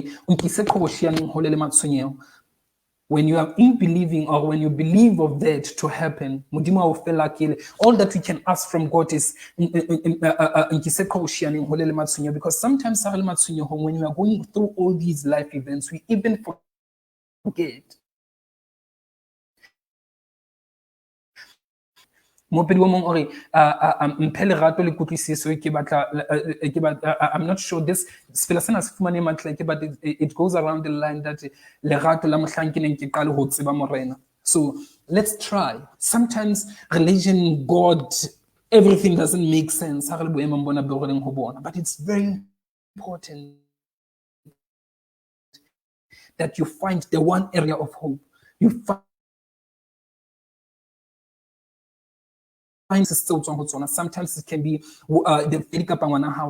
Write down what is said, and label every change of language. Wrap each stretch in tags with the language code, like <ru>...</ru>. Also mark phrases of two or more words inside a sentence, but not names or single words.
<en>When you are in believing or when you believe of that to happen, all that we can ask from God is because sometimes when we are going through all these life events, we even forget</en> <st>Mopedi wa mong ore mphe lerato le kutlwisiso</st> <en>I'm not sure this</en> <st>fela sena se fumane matleke,</st> <en>but it goes around the line that</en> <st>lerato la mohlang ke neng ke qale ho tseba morena.</st> <en>So let's try. Sometimes religion, God, everything doesn't make sense, but it's very important that you find the one area of hope. You find sometimes it can be the house.</en>